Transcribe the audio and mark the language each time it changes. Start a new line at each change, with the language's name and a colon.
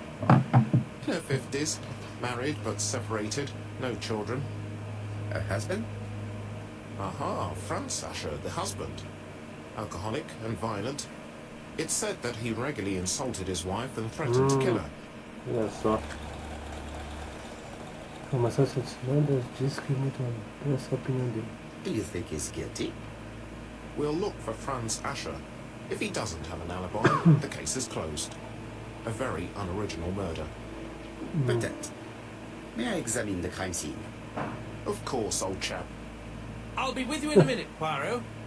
English: In her 50s, married but separated, no children. Her husband? Aha, Franz Asher, the husband. Alcoholic and violent. It's said that he regularly insulted his wife and threatened to kill her.
Portuguese: Olha só. Informações adicionadas diz que muito essa é a opinião dele.
English: Do you think he's guilty? We'll look for Franz Asher. If he doesn't have an alibi, the case is closed. A very unoriginal murder.
French: Peut-être.
English: May I examine the crime scene? Of course, old chap. I'll be with you in a minute, Poirot.